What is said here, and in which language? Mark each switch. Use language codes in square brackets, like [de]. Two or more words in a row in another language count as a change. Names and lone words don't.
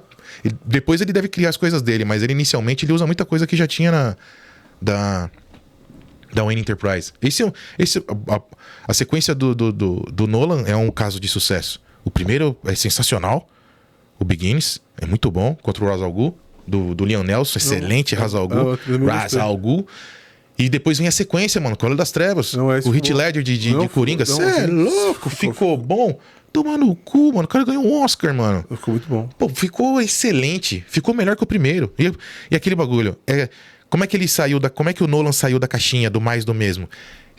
[pt] Depois ele deve criar as coisas dele, mas ele inicialmente ele usa muita coisa que já tinha da Wayne Enterprise. A sequência do Nolan é um caso de sucesso. O primeiro é sensacional. O Beginnings é muito bom, contra o Ra's al Ghul, do Liam Neeson, excelente Ra's al Ghul. Ra's al Ghul. E depois vem a sequência, mano, Cavaleiro das Trevas. O Heath Ledger de Coringa. Você é louco, ficou bom. Toma no cu, mano. O cara ganhou um Oscar, mano. Ficou muito bom. Pô, ficou excelente. Ficou melhor que o primeiro. E aquele bagulho. Como é que ele saiu como é que o Nolan saiu da caixinha do mais do mesmo?